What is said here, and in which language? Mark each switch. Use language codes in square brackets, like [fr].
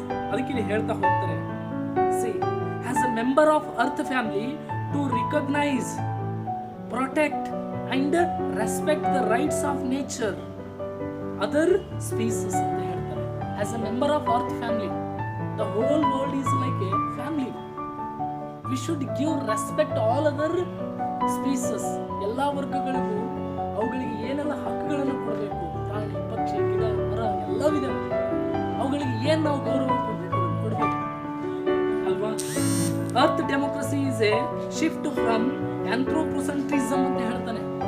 [kn] ಅದಕ್ಕೆ ಇಲ್ಲಿ ಹೇಳ್ತಾ ಹೋಗ್ತಾರೆ, [en] see as a member of earth family to recognise, protect and respect the rights of nature, other species [kn] ಅಂತ ಹೇಳ್ತಾರೆ. [en] as a member of earth family. The whole world is like a family. We should give respect all other species. [kn] ಎಲ್ಲ ವರ್ಗಗಳಿಗೂ ಅವುಗಳಿಗೆ ಏನೆಲ್ಲ ಹಕ್ಕುಗಳನ್ನು ಕೊಡಬೇಕು, ಪ್ರಾಣಿ ಪಕ್ಷಿ ಗಿಡ ಮರ ಎಲ್ಲವಿದೆ, ಅವುಗಳಿಗೆ ಏನು ನಾವು ಗೌರವ ಕೊಡಬೇಕು ಅಲ್ವಾ. [en] earth democracy is a shift from anthropocentrism [kn] ಅಂತ ಹೇಳ್ತಾನೆ.